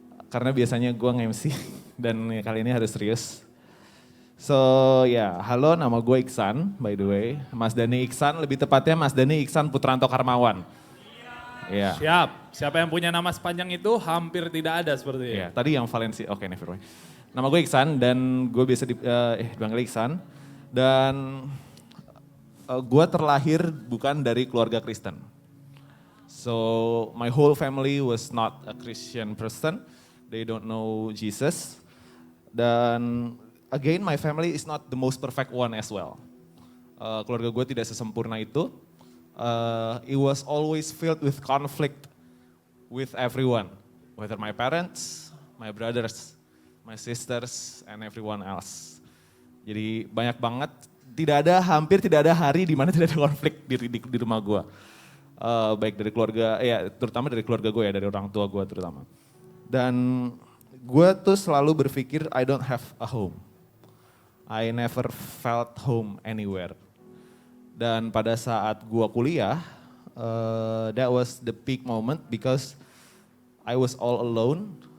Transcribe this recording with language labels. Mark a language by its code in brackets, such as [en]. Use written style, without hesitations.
[id] Karena biasanya gue nge-MC dan kali ini harus serius. So halo, nama gue Iksan [en] by the way. [id] Mas Dani Iksan, lebih tepatnya Mas Dani Iksan Putranto Karmawan. Iya. Siap, siapa yang punya nama sepanjang itu hampir tidak ada seperti itu. Iya, tadi yang Valencia, oke [en] never mind. [id] Nama gue Iksan dan gue biasa dipanggil Iksan. Dan gue terlahir bukan dari keluarga Kristen. [en] So my whole family was not a Christian person. They don't know Jesus. Dan again my family is not the most perfect one as well. [id] Keluarga gue tidak sesempurna itu. [en] It was always filled with conflict with everyone. Whether my parents, my brothers, my sisters, and everyone else. [id] Jadi banyak banget, hampir tidak ada hari di mana tidak ada konflik di rumah gue. Baik dari keluarga, terutama dari keluarga gue ya, dari orang tua gue terutama. Dan gue tuh selalu berpikir [en] I don't have a home. I never felt home anywhere. [id] Dan pada saat gue kuliah, [en] that was the peak moment because I was all alone.